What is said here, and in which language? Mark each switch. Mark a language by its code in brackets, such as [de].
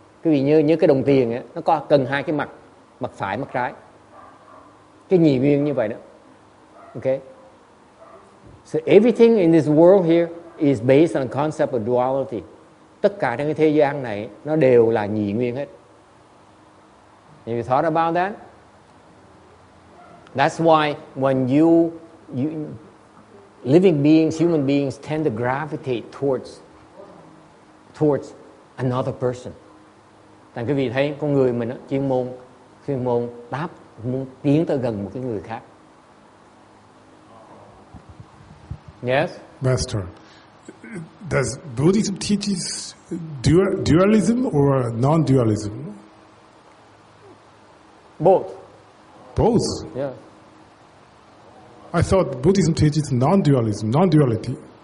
[vi] Quý vị như cái đồng tiền ấy, nó có cần hai cái mặt, mặt phải, mặt trái. Cái nhị nguyên như vậy đó. [en] Okay? So everything in this world here is based on the concept of duality. [vi] Tất cả trong cái thế gian này nó đều là nhị nguyên hết. [en] Have you thought about that? That's why when you living beings, human beings tend to gravitate towards another person. [vi] Tại quý vị thấy con người mình đó, chuyên môn muốn tiến tới gần một cái người khác. [en] Yes? Master, does Buddhism teaches dualism or non-dualism? Both. Both? Yeah. I thought Buddhism teaches non-dualism, non-duality.